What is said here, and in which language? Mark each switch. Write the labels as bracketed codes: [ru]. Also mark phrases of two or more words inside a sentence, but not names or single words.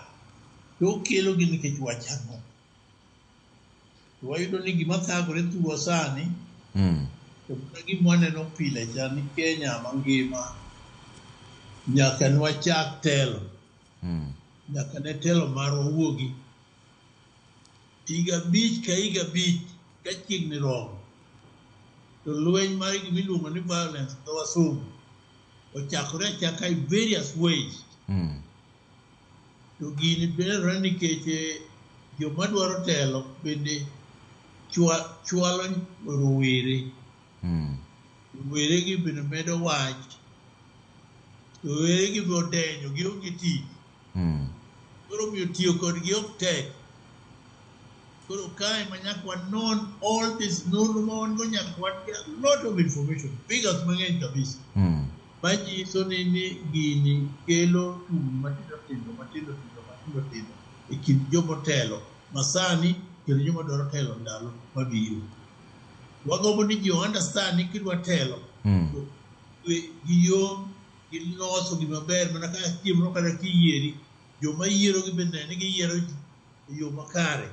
[luo] To okelogi nikech wach ang'o. To wayudo ni gima thagore thuwa sani to gima waneno pile cha ni Kenya mangima nyaka nwachak telo. Nyaka ne telo marwa wuogi higa 5 ka higa 5 ka chiegni romo. To lweny mar gimiluongo ni violence dho wasungu ochakore achaka [en] in various ways. [luo] To gini berore nikech joma dwaro telo bende chwalo rowere. Rowere gi bende medo wach. Rowere gi bodenyo gi onge tich. Koro miyo tiyo kodgi ok tek. Koro kae manyaka wanon [en] all this [luo] nonro ma wan go nyaka wan [en] get a lot of information. [luo] Figures mang'eny kabisa. Manyiso ni gini kelo tungni matindo e kind jomotelo masani kendo joma dwaro telo ndalo mabiro. Wagombo ni ji understand ni kidwa telo giyom giloso gima ber mana kaka chiemo kata kiyieri joma yiero gi bende ni giyiero e yo makare.